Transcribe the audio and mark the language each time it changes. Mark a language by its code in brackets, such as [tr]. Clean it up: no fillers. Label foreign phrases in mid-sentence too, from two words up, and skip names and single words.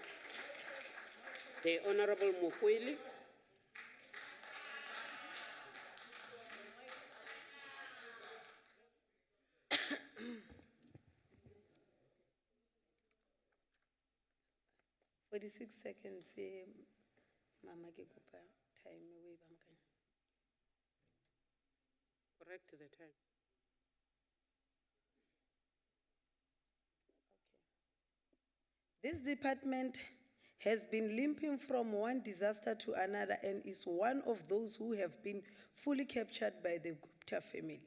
[en] The Honourable Mukweli. For the 6 seconds, [tn] Mama ke kopa time we bankanya. [en] Correct the time. This department has been limping from one disaster to another and is one of those who have been fully captured by the Gupta family.